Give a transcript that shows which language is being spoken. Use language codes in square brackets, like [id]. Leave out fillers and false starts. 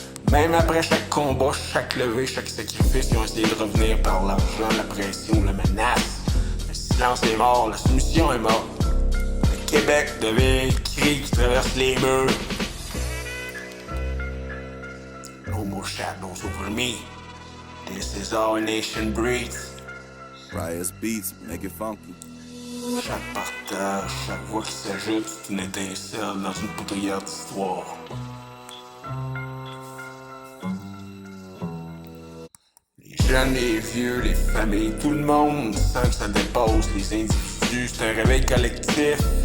[fr] Même après chaque combat, chaque levée, chaque sacrifice, ils ont essayé de revenir par l'argent, la pression, la menace. Le silence est mort, la soumission est morte. Le Québec devient le cri qui traverse les murs. [en] No more shadows over me. This is how a nation breathes. Riot's beats, make it funky. [fr] Chaque partage, chaque voix qui s'ajoute, c'est une étincelle dans une poudrière d'histoire. Les jeunes, les vieux, les familles, tout le monde sent que ça dépasse les individus, c'est un réveil collectif.